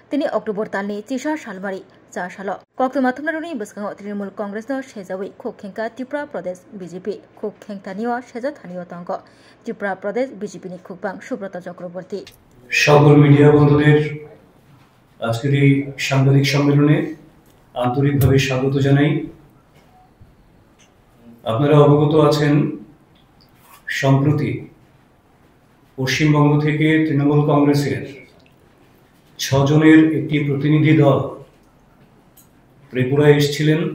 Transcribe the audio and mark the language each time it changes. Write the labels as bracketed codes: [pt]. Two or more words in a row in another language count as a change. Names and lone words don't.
[trp] তিনি अक्टोबर दाननि 3 सालमारि 4 सालाव कक्टमाथुमनारुनि बसकाङाव तृणमूल कांग्रेसनो सेजावै खुखेंका त्रिपुरा प्रदेश बीजेपी खुखेंतानिया सेजा थानियो तंग त्रिपुरा प्रदेश बीजेपीनि खुकबां सुब्रत चक्रवर्ती [bn] সকল মিডিয়া বন্ধুদের আজকের এই সাংবাদিক সম্মেলনে আন্তরিকভাবে স্বাগত জানাই। আপনারা অবগত আছেন সম্প্রতি পশ্চিমবঙ্গ থেকে তৃণমূল কংগ্রেসের 6 জনের একটি প্রতিনিধি দল ত্রিপুরায় এসেছিলেন,